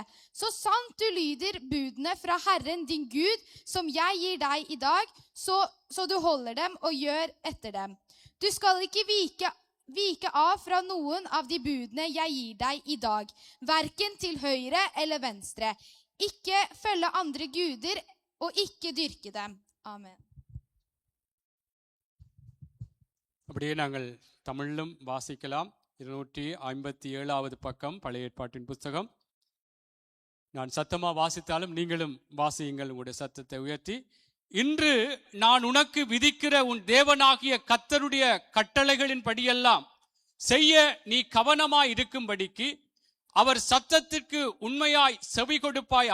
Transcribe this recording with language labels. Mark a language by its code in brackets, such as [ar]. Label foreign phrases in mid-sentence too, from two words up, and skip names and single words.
[no] Så sant du lyder budene fra Herren din Gud, som jeg gir deg i dag, så du holder dem og gjør etter dem. Du skal ikke vike av fra noen av de budene jeg gir deg i dag, hverken til høyre eller venstre. Ikke følge andre guder og ikke dyrke dem. Amen. [ta] அப்படியே நாங்கள் தமிழிலும் வாசிக்கலாம். 257வது பக்கம் பழைய ஏற்பாட்டின் புத்தகம். நான் சத்தமாக வாசித்தாலும் நீங்களும் வாசியுங்கள் உங்களுடைய சத்தத்தை உயர்த்தி. இன்று நான் உனக்கு விதிக்கிற உன் தேவனாகிய கர்த்தருடைய கட்டளைகளின் படியெல்லாம் செய்ய நீ கவனமாய் இருக்கும்படிக்கு அவர் சத்தத்திற்கு உண்மையாய் செவி கொடுப்பாய்.